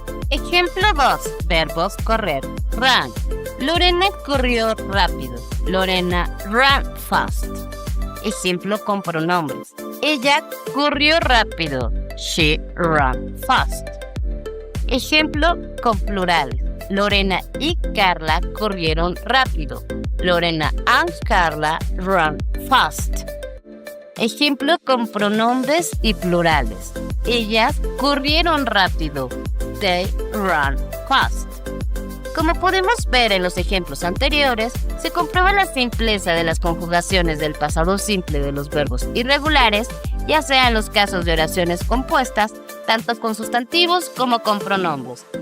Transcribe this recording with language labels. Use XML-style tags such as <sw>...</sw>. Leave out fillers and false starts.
<es>Ejemplo 2. Verbos correr, run. Lorena corrió rápido.</es> <en>Lorena ran fast.</en> <es>Ejemplo con pronombres. Ella corrió rápido.</es> <en>She ran fast.</en> <es>Ejemplo con plurales. Lorena y Carla corrieron rápido.</es> <en>Lorena and Carla ran fast.</en> <es>Ejemplo con pronombres y plurales. Ellas corrieron rápido.</es> <en>They ran fast.</en> <es>Como podemos ver en los ejemplos anteriores, se comprueba la simpleza de las conjugaciones del pasado simple de los verbos irregulares, ya sea en los casos de oraciones compuestas, tanto con sustantivos como con pronombres.</es>